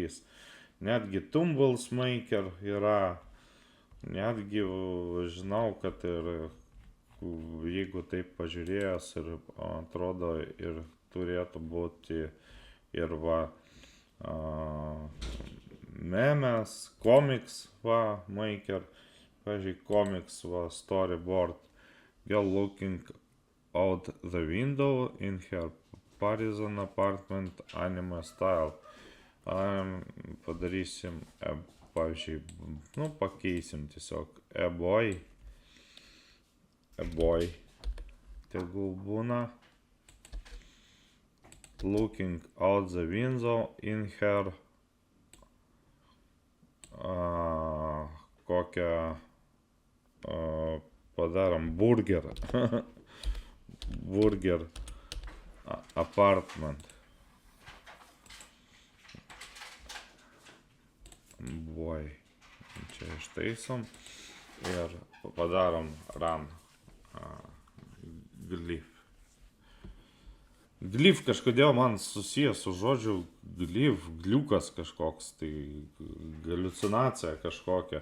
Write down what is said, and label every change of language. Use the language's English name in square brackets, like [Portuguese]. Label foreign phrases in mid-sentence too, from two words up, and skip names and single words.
[Lithuanian] Netgi Tumbles Maker yra, netgi žinau, kad ir jeigu taip pažiūrėjęs ir atrodo ir turėtų būti ir va [English] memes, comics [Lithuanian] va maker, pavyzdžiui, [English] comics va storyboard, girl looking out the window in her Parisian apartment anime style. [Lithuanian] Padarysim, pavyzdžiui, nu, pakeisim tiesiog [English] a boy, [Lithuanian] tegul būna [English] looking out the window in her [Lithuanian] kokią padarom [English] burger apartment. [Lithuanian] Boy. Čia ištaisom ir padarom [English] run glyph. [Lithuanian] Glyph kažkodėl man susijęs su žodžiu glyph, gliukas kažkoks, tai haliucinacija kažkokia.